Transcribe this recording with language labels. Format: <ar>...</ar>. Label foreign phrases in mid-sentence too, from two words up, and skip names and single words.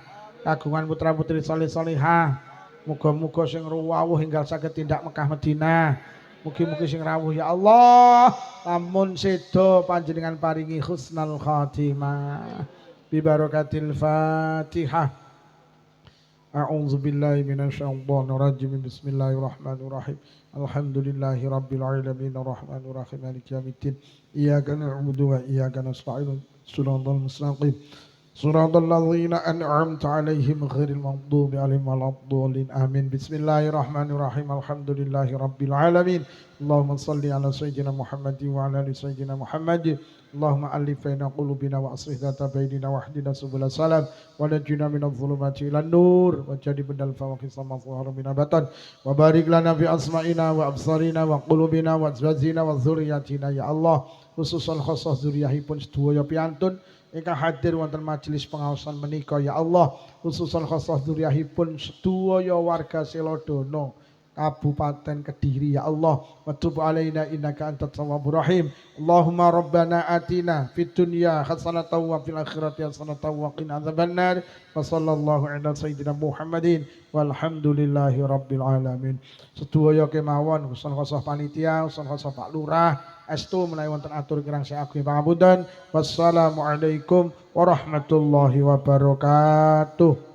<jv>Kagungan putra-putri salih-salihah. Muga-muga sing rawuh enggal saged tindak Mekah Madinah. Mugi-mugi sing rawuh</jv> <ar>يا الله,</ar> <jv>lamun sedo panjenengan paringi</jv> <ar>حسن الخاتمة ببركة الفاتحة. أعوذ بالله من الشيطان الرجيم. بسم الله الرحمن الرحيم. الحمد لله رب العالمين الرحمن الرحيم مالك يوم الدين. إياك نعبد وإياك نستعين. الصراط المستقيم. صراط الذين أنعمت عليهم غير المغضوب عليهم ولا الضالين آمين. بسم الله الرحمن الرحيم. الحمد لله رب العالمين. اللهم صل على سيدنا محمد وعلى آل سيدنا محمد. اللهم ألف بين قلوبنا وأصلح ذات بيننا واهدنا سبل السلام ونجنا من الظلمات إلى النور وجنبنا الفواحش ما ظهر منها بطن وبارك لنا في أسمائنا وأبصارنا وقلوبنا وأزواجنا وذرياتنا يا الله. خصوصا خصوص</ar> <jv>dzurriyyahipun sedaya piantun ingkang hadir wonten majelis pengaosan menika</jv> <ar>يا الله, خصوصا خصوص</ar> <jv>dzurriyyahipun sedaya warga Selodono Kabupaten Kediri</jv> <ar>يا الله, وتب علينا إنك أنت التواب الرحيم. اللهم ربنا آتنا في الدنيا حسنة وفي الآخرة حسنة وقنا عذاب النار. وصلى الله على سيدنا محمد والحمد لله رب العالمين.</ar> <jv>Sedaya kemawon khusus panitia, khusus Pak Lurah estu menawi wonten atur kirang saking pangapunten.</jv> <ar>والسلام عليكم ورحمة الله وبركاته.</ar>